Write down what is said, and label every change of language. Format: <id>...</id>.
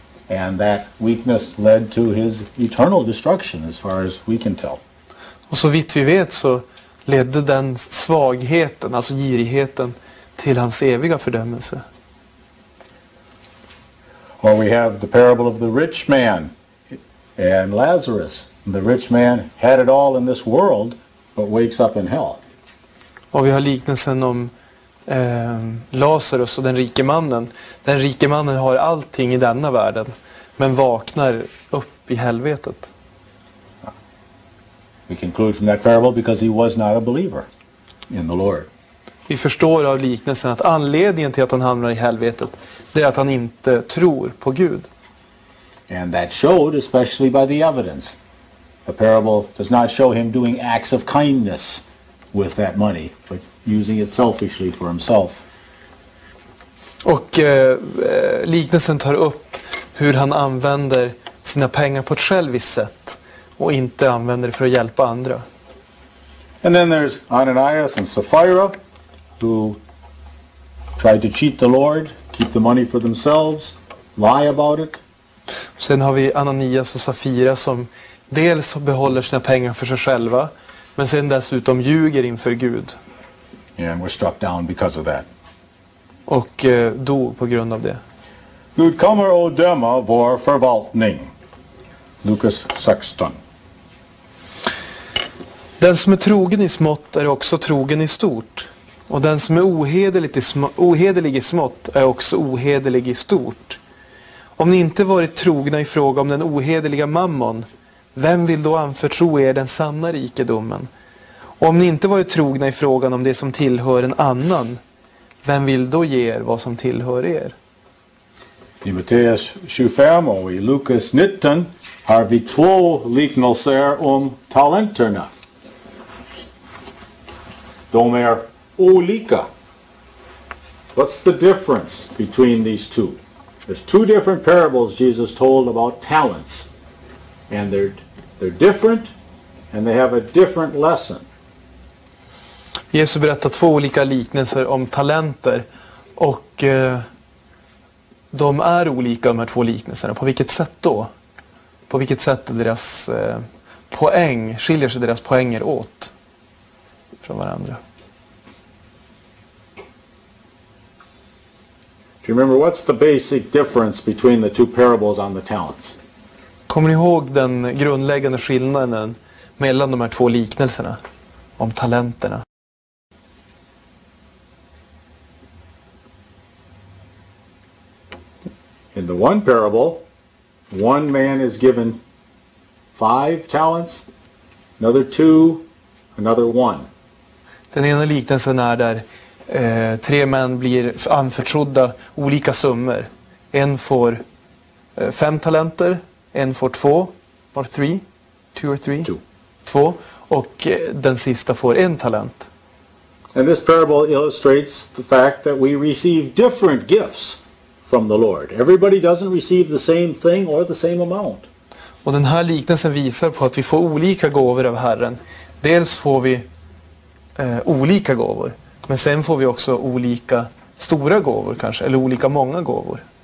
<en>And that weakness led to his eternal destruction as far as we can tell.</en> <sv>Och så vitt vi vet så ledde den svagheten, alltså girigheten, till hans eviga fördömelse.</sv> <en>Or we have the parable of the rich man and Lazarus. The rich man had it all in this world, but wakes up in hell.</en> <sv>Och vi har liknelsen om Lazarus och den rike mannen. Den rike mannen har allting i denna världen, men vaknar upp i helvetet.</sv> <en>We conclude from that parable because he was not a believer in the Lord.</en> <sv>Vi förstår av liknelsen att anledningen till att han hamnar i helvetet, det är att han inte tror på Gud.</sv> <en>And that showed especially by the evidence. The parable does not show him doing acts of kindness with that money, but using it selfishly for himself.</en> <sv>Och liknelsen tar upp hur han använder sina pengar på ett själviskt sätt och inte använder det för att hjälpa andra.</sv> <en>And then there's Ananias and Sapphira, who tried to cheat the Lord, keep the money for themselves, lie about it.</en> <sv>Sen har vi Ananias och Safira som dels behåller sina pengar för sig själva, men sen dessutom ljuger inför Gud.</sv> <en>And were struck down because of that.</en> <sv>Och dog på grund av det. Gud kommer och döma vår förvaltning. Lukas 16. Den som är trogen i smått är också trogen i stort. Och den som är ohederlig i smått är också ohederlig i stort. Om ni inte varit trogna i fråga om den ohederliga mammon, vem vill då anförtro er den sanna rikedomen? Och om ni inte varit trogna i frågan om det som tillhör en annan, vem vill då ge er vad som tillhör er? I Matteus 25 och i Lukas 19 har vi två liknelser om talenterna. De är olika.</sv> <en>What's the difference between these two? There's two different parables Jesus told about talents. And they're different and they have a different lesson.</en> <sv>Jesus berättar två olika liknelser om talenter och de är olika, de här två liknelserna. På vilket sätt då? På vilket sätt är deras skiljer sig deras poänger åt från varandra?</sv> <en>Do you remember what's the basic difference between the two parables on the talents?</en> <sv>Kommer ni ihåg den grundläggande skillnaden mellan de här två liknelserna om talenterna?</sv> <en>In the one parable, one man is given 5 talents, another 2, another 1.</en> <sv>Den ena liknelsen är där 3 män blir anförtrodda olika summor. En får 5 talenter, en får 2,</sv> <en>or 3, 2 or 3?</en> <sv>2. Och den sista får 1 talent.</sv> <en>And this parable illustrates the fact that we receive different gifts from the Lord. Everybody doesn't receive the same thing or the same amount.</en> <sv>Och den här liknelsen visar på att vi får olika gåvor av Herren. Dels får vi olika gåvor, men sen får vi också olika stora gåvor kanske, eller olika många gåvor.</sv>